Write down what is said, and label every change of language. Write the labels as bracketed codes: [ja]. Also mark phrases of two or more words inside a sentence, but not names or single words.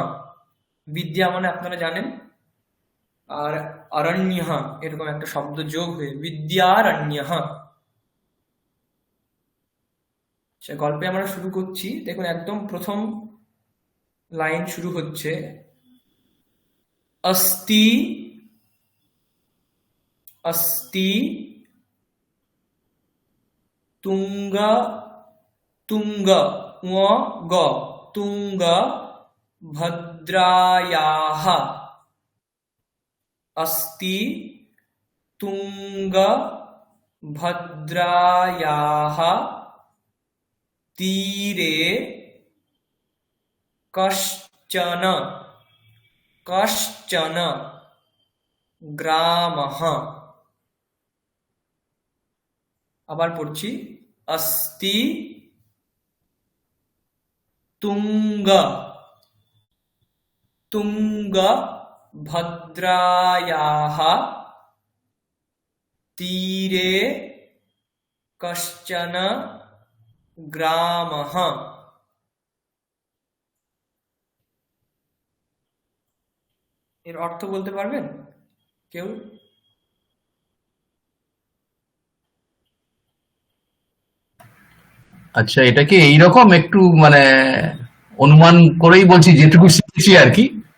[bn] বিদ্যা মানে আপনারা জানেন, আর অরণ্যঃ এরকম একটা শব্দ যোগ হয়ে বিদ্যারণ্যঃ। সে গল্পে আমরা শুরু করছি, দেখুন একদম প্রথম লাইন শুরু হচ্ছে [sa] अस्ति अस्ति तुंग तुंग ग तुंग भद्रायाः। अस्ति तुंग भद्रायाः तीरे कश्चन कश्चन ग्रामः। [bn] আবার পড়ছি, [sa] अस्ति तुंग तुंग भद्रायाः तीरे कश्चन ग्रामः। [bn] এর অর্থ বলতে পারবেন কেউ? আচ্ছা, এটা কি এইরকম একটু মানে অনুমান করেই বলছি যেটুকু শিখেছি আর কি।